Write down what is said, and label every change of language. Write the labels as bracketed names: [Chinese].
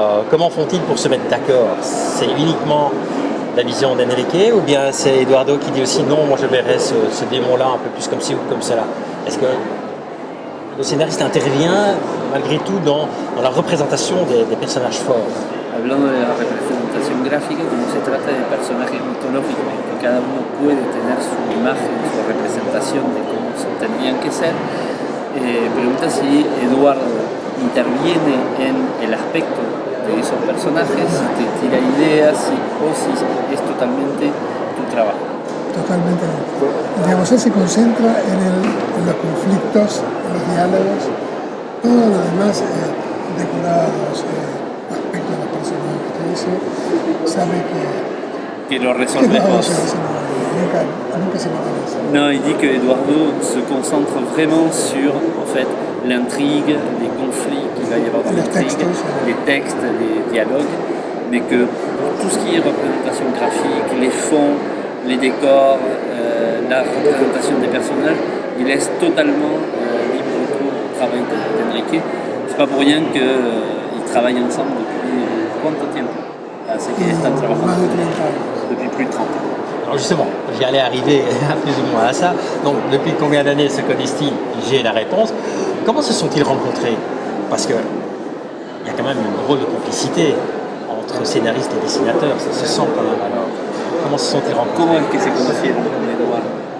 [French] Comment font-ils pour se mettre d'accord? C'est uniquement la vision d'Enrique, ou bien c'est Eduardo qui dit aussi non, moi je verrais ce démon-là un peu plus comme ci ou comme cela? Est-ce que le scénariste intervient malgré tout dans la représentation des personnages forts? [Spanish] Hablando de la representación gráfica, como se trata de personajes mitológicos, que cada uno puede tener su imagen, su representación de cómo tendrían que ser, pregunta si Eduardo interviene en el aspecto de esos personajes, si te tira ideas, o si es totalmente tu trabajo. Totalmente no. Digamos, él se concentra en los conflictos, en los diálogos, todo lo demás, decorados, aspectos de los personajes, todo eso, sabe que lo resolvemos. Nunca se mete en eso. [French] Non, il dit que Eduardo se concentre vraiment sur en fait l'intrigue, les conflits qu'il va y avoir dans l'intrigue, les textes, les dialogues, mais que tout ce qui est représentation graphique, les fonds, les décors, la représentation des personnages, il laisse totalement libre cours au travail d'Enrique. C'est pas pour rien qu'ils travaillent ensemble depuis combien de temps? C'est qu'ils [Spanish] están trabajando [French] depuis plus de 30 ans. Alors justement, j'y allais arriver plus ou moins à ça. Donc depuis combien d'années se connaissent-ils? J'ai la réponse. Comment se sont-ils rencontrés? Parce qu'il y a quand même une drôle de complicité entre scénaristes et dessinateurs, ça se sent quand même. Alors, comment se sont-ils rencontrés? [Spanish] ¿Cómo es que se conocieron con Eduardo?